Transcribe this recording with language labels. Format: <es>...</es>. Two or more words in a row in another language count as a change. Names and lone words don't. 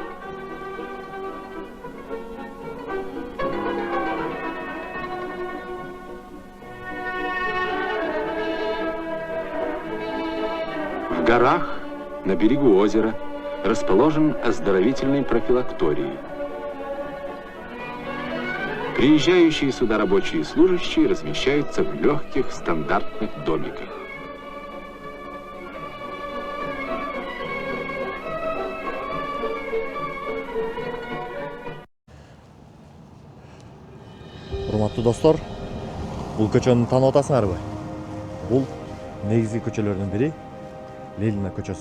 <ru>В горах, на берегу озера, расположен оздоровительный профилакторий. Приезжающие сюда рабочие и служащие размещаются в легких стандартных домиках.</ru> <ky>Урматтуу достор, бул көчөнү таанып атасыңарбы? Бул негизги көчөлөрдүн бири Ленина көчөсү.</ky>